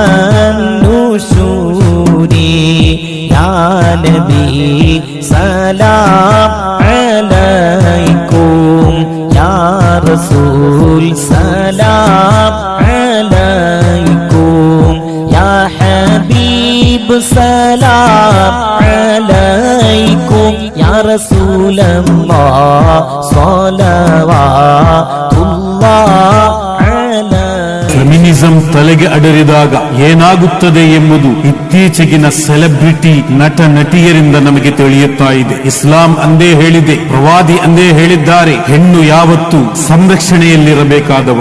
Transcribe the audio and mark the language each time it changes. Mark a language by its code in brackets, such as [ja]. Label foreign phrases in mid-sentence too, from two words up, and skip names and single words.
[ar] النشور يا نبي سلام عليكم يا رسول سلام عليكم يا حبيب سلام عليكم يا رسول الله صلوات الله [kn] ಫೆಮಿನಿಸಂ ತಲೆಗೆ ಅಡರಿದಾಗ ಏನಾಗುತ್ತದೆ ಎಂಬುದು ಇತ್ತೀಚೆಗಿನ ಸೆಲೆಬ್ರಿಟಿ ನಟ ನಟಿಯರಿಂದ ನಮಗೆ ತಿಳಿಯುತ್ತಾ ಇದೆ. ಇಸ್ಲಾಂ ಅಂದೇ ಹೇಳಿದೆ, ಪ್ರವಾದಿ ಅಂದೇ ಹೇಳಿದ್ದಾರೆ, ಹೆಣ್ಣು ಯಾವತ್ತೂ ಸಂರಕ್ಷಣೆಯಲ್ಲಿರಬೇಕಾದವಳು.